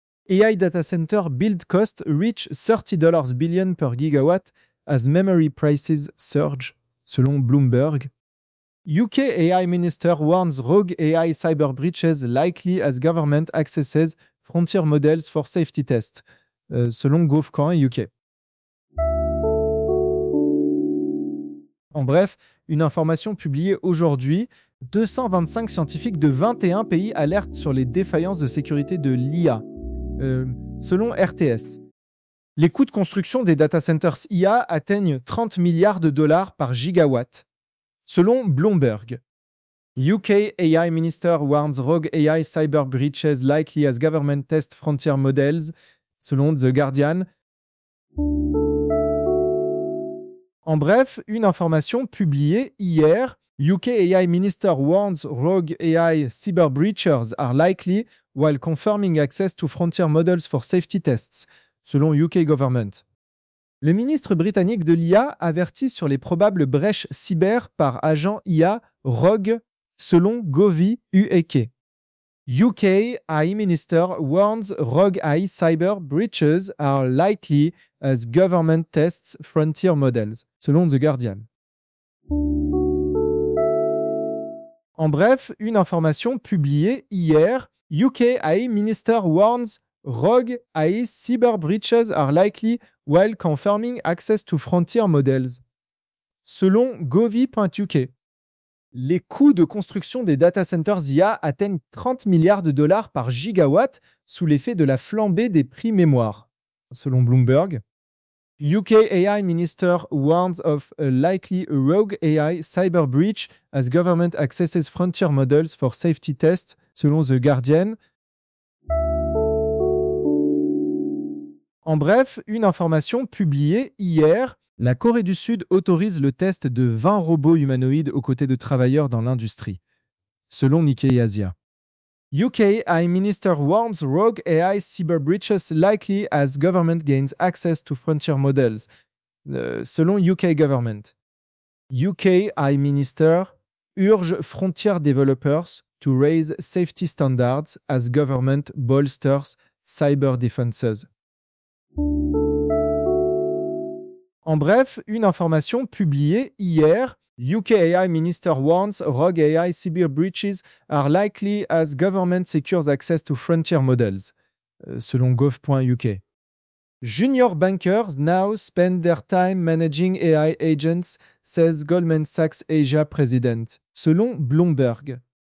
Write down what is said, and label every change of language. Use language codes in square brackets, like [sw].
[en] AI data center build cost reach $30 billion per gigawatt as memory prices surge, selon Bloomberg. UK AI minister warns rogue AI cyber breaches likely as government accesses frontier models for safety tests, selon GovCon UK. [fr] En bref, une information publiée aujourd'hui, 225 scientifiques de 21 pays alertent sur les défaillances de sécurité de l'IA. Selon RTS, les coûts de construction des data centers IA atteignent $30 milliards par gigawatt, selon Bloomberg. [en] UK AI minister warns rogue AI cyber breaches likely as government test frontier models, selon The Guardian. [fr] En bref, une information publiée hier, [en] UK AI minister warns rogue AI cyber breaches are likely while confirming access to frontier models for safety tests, selon UK government. [fr] Le ministre britannique de l'IA avertit sur les probables brèches cyber par agent IA rogue, selon GovUK. [en] UK AI minister warns rogue AI cyber breaches are likely as government tests frontier models, selon The Guardian. [fr] En bref, une information publiée hier, [en] UK AI minister warns rogue AI cyber breaches are likely while confirming access to frontier models, selon govi.uk. [fr] Les coûts de construction des data centers IA atteignent $30 milliards par gigawatt sous l'effet de la flambée des prix mémoire, selon Bloomberg. [en] UK AI minister warns of a likely rogue AI cyber breach as government accesses frontier models for safety tests, selon The Guardian. [fr] En bref, une information publiée hier, La Corée du Sud autorise le test de 20 robots humanoïdes aux côtés de travailleurs dans l'industrie, selon Nikkei Asia. [en] UK AI Minister warns rogue AI cyber breaches likely as government gains access to frontier models, selon UK Government. UK AI Minister urge frontier developers to raise safety standards as government bolsters cyber defenses. [fr] En bref, une information publiée hier. [en] UK AI Minister warns rogue AI cyber breaches are likely as government secures access to frontier models, selon gov.uk. Junior bankers now spend their time managing AI agents, says Goldman Sachs Asia president, selon Bloomberg.